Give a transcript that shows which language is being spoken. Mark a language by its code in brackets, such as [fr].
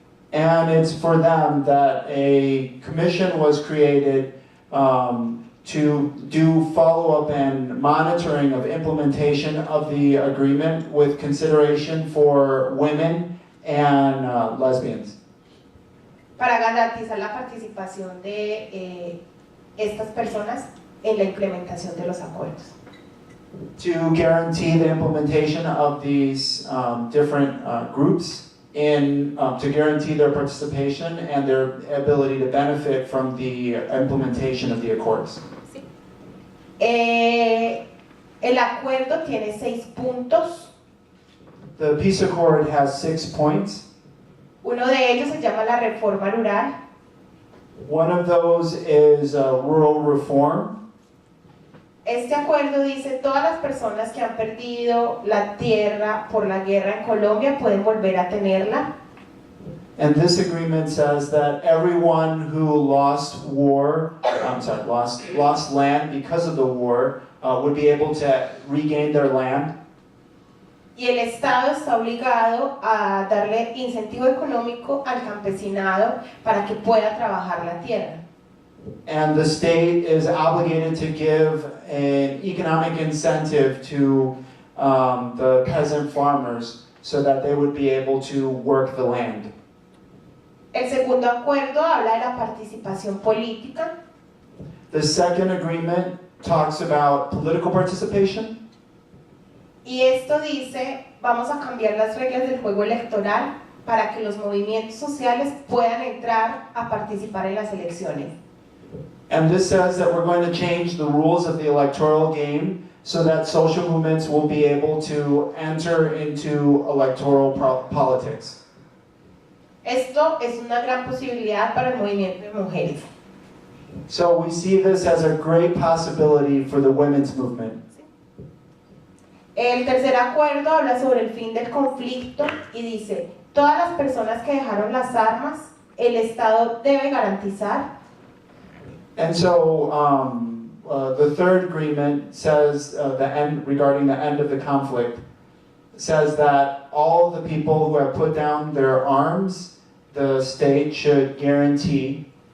[en] And it's for them that a commission was created to do follow-up and monitoring of implementation of the agreement with consideration for women and lesbians. [es] Para garantizar la participación de estas personas en la implementación de los acuerdos. [en] To guarantee the implementation of these different groups, to guarantee their participation and their ability to benefit from the implementation of the accords. [es] Sí. El acuerdo tiene 6 puntos. [en] The peace accord has 6 points. [es] Uno de ellos se llama la reforma rural. [en] One of those is rural reform. [es] Este acuerdo dice todas las personas que han perdido la tierra por la guerra en Colombia pueden volver a tenerla. [en] And this agreement says that everyone who lost land because of the war would be able to regain their land. [es] Y el Estado está obligado a darle incentivo económico al campesinado para que pueda trabajar la tierra. [en] And the state is obligated to give an economic incentive to the peasant farmers so that they would be able to work the land. [es] El segundo acuerdo habla de la participación política. [en] The second agreement talks about political participation. [es] Y esto dice, vamos a cambiar las reglas del juego electoral para que los movimientos sociales puedan entrar a participar en las elecciones. [en] And this says that we're going to change the rules of the electoral game so that social movements will be able to enter into electoral politics. [es] Esto es una gran posibilidad para el movimiento de mujeres. [en] So we see this as a great possibility for the women's movement. [es] El tercer acuerdo habla sobre el fin del conflicto y dice, todas las personas que dejaron las armas, el Estado debe garantizar. [en] And so the third agreement says regarding the end of the conflict says that all the people who have put down their arms, the state should guarantee